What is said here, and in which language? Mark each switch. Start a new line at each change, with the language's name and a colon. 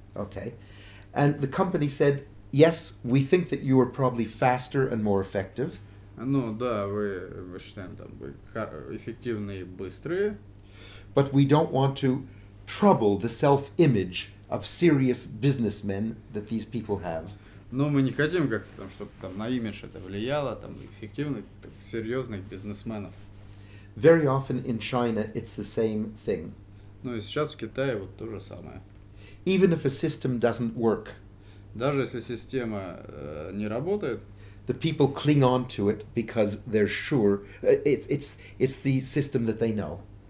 English: Okay, and the company said, yes, we think that you are probably faster and more effective.
Russian: Ну да, вы считаем там вы эффективные и быстрые.
English: But we don't want to trouble the self-image of serious businessmen that these people have.
Russian: Но мы не хотим как-то там, чтобы там на имидж это влияло, там эффективных, серьезных бизнесменов.
English: Very often in China it's the same thing.
Russian: Ну и сейчас в Китае вот то же самое.
English: Even if a system doesn't work,
Russian: даже если система не работает,
English: the people cling on to it because they're sure it's the system that they know.